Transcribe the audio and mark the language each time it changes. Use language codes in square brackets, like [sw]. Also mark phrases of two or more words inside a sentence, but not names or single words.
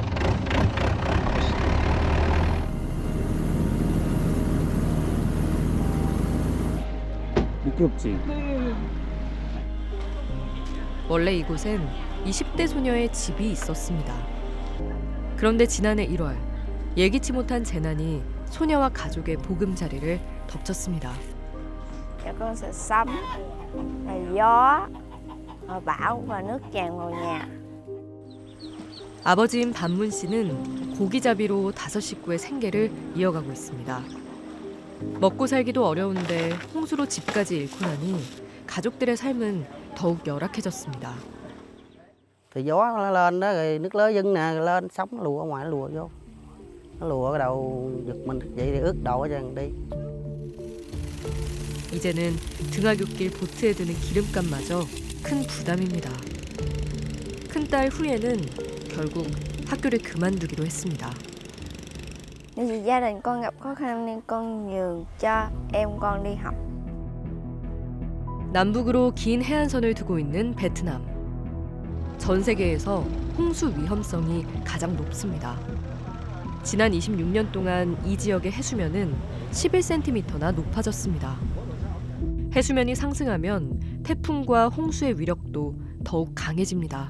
[ko] 미끄럽지? 원래 이곳엔 20대 소녀의 집이 있었습니다. 그런데 지난해 1월 예기치 못한 재난이 소녀와 가족의 보금자리를 덮쳤습니다. [vi] Dạ con sợ sấm, là gió, bão và nước tràn vào nhà. [ko] 아버지인 반문 씨는 고기잡이로 5 식구의 생계를 이어가고 있습니다. 먹고 살기도 어려운데 홍수로 집까지 잃고 나니 가족들의 삶은 더욱 열악해졌습니다. [vi] Thì gió nó lên đó rồi nước lớn dâng nè rồi lên sóng nó lùa ở ngoài, nó lùa vô, nó lùa cái đầu giật mình vậy thì ướt đầu ở chân đi. [ko] 이제는 등하굣길 보트에 드는 기름값마저 큰 부담입니다. 큰딸 후예는 결국 학교를 그만두기로 했습니다. [vi] Nên vì gia đình con gặp khó khăn nên con nhường cho em con đi học. [ko] 남북으로 긴 해안선을 두고 있는 베트남. 전 세계에서 홍수 위험성이 가장 높습니다. 지난 26년 동안 이 지역의 해수면은 11cm나 높아졌습니다. 해수면이 상승하면 태풍과 홍수의 위력도 더욱 강해집니다.